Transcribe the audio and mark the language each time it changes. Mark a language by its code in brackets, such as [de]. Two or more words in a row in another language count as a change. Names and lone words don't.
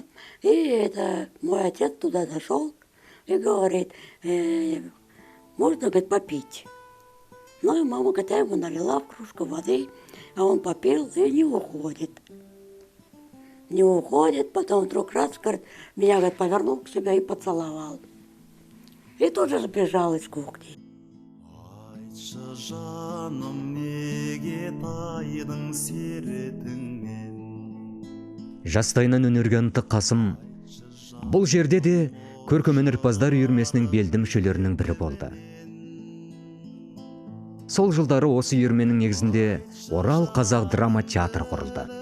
[ru] И мой отец туда зашел и говорит, можно, говорит, попить. Ну и мама, когда ему налила в кружку воды, а он попил и не уходит. Не уходит, потом вдруг раз, говорит, меня, говорит, повернул к себе и поцеловал. И тут же сбежал из кухни. [kk] Жастайынан өнерге ынтық Қасым бұл жерде де көркемөнерпаздар үйірмесінің белді мүшелерінің бірі болды. Сол жылдары осы үйірменің негізінде Орал қазақ драма театр құрылды.